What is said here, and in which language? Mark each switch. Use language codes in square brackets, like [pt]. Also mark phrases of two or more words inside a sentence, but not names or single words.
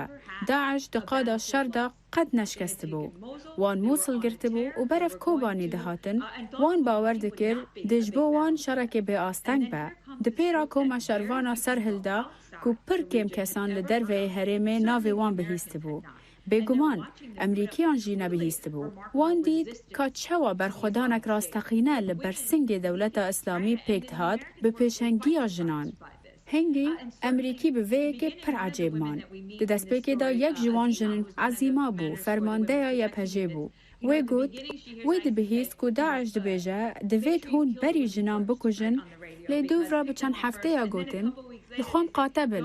[ku] Daeş di qada şer de qet neşkestibû. Wan Mosul girtibû û beref Kobanî dihatin, wan bawer dikir di ji bo wan şerekê bêasteng be. Di pêra koma şervana Serhilda ku pir kêm kesan li derveyê herêmê navê wan bihîstibû. بێگومان ئەمریکیان ژی نەبیهیستبوو. وان دیت کا çawa berxwedanek rasteqîne li ber singê dewleta Islamî pêk dihat bi pêşengiya jinan. Hengî Emerîkî bi vê yekê pir ecêb man. Di destpêkê de yek ji wan jinin ezîma bû, fermandeya YPG bû. Wê got, wê dibihîst ku Daeş dibêje divêt hûn berî jinan bikujin, lê dûvra bi çend hefteya gotin, dixwam qate bin.